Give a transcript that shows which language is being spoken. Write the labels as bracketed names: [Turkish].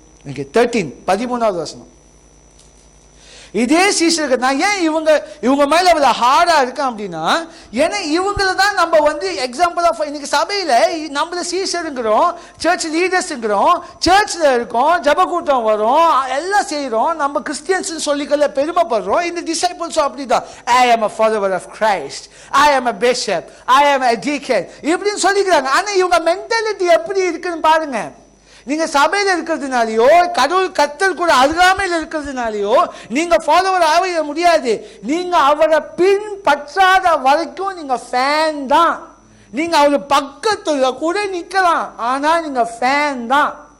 [Tamil] Okay 13வது வசனம். இதே சீஷர்கள் நான் ஏன் இவங்க மேல அவ்வளவு ஹார்டா இருக்கேன் அப்படின்னா, ஏன்னா இவங்கள தான் நம்ம எக்ஸாம்பிள் ஆஃப் இன்னைக்கு சபையில நம்மள சீஷருங்கிறோம், சர்ச் லீடர்ஸ்ங்கிறோம், சர்ச்ல இருக்கோம், ஜப கூட்டம் வரும், எல்லாம் செய்யறோம், நம்ம கிறிஸ்டியன்ஸ் சொல்லிக்கல பெருமைப்படுறோம். இந்த டிசைபிள்ஸும் அப்படிதான். [English] I am a follower of Christ, I am a bishop, I am a deacon [Tamil] இப்படின்னு சொல்லிக்கிறாங்க. ஆனா இவங்க மென்டாலிட்டி எப்படி இருக்குன்னு பாருங்க. நீங்க சபையில இருக்கிறதுனாலயோ கடவுள் கர்த்தர் கூட அருகாமையில் இருக்கிறதுனாலயோ நீங்க ஃபாலோவர் ஆக முடியாது. நீங்க அவரை பின்பற்றாத வரைக்கும் நீங்க ஃபேன் தான். நீங்க அவரு பக்கத்துல கூட நிக்கலாம், ஆனா நீங்க ஃபேன் தான்.